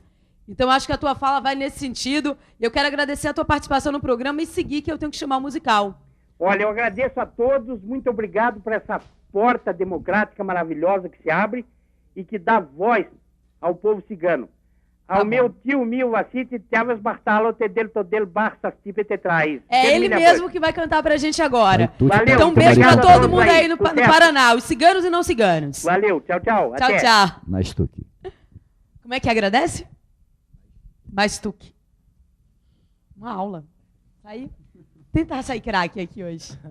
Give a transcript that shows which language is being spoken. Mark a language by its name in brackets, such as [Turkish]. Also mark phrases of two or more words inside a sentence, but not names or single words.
[Portuguese] Então, acho que a tua fala vai nesse sentido. Eu quero agradecer a tua participação no programa e seguir, que eu tenho que chamar o musical. Olha, eu agradeço a todos, muito obrigado por essa porta democrática maravilhosa que se abre e que dá voz ao povo cigano. Ao meu tio Mil Vacite, Tiavas Bartalo, Tedel Todel Barças Tipe Tetrais. É ele mesmo que vai cantar pra gente agora. Valeu, então, um beijo pra todo mundo aí no Paraná, os ciganos e não ciganos. Valeu, tchau, tchau. Tchau, Até. tchau. Na Stuque. Como é que agradece? Mais Stuque. Uma aula. Aí, tentar sair craque aqui hoje.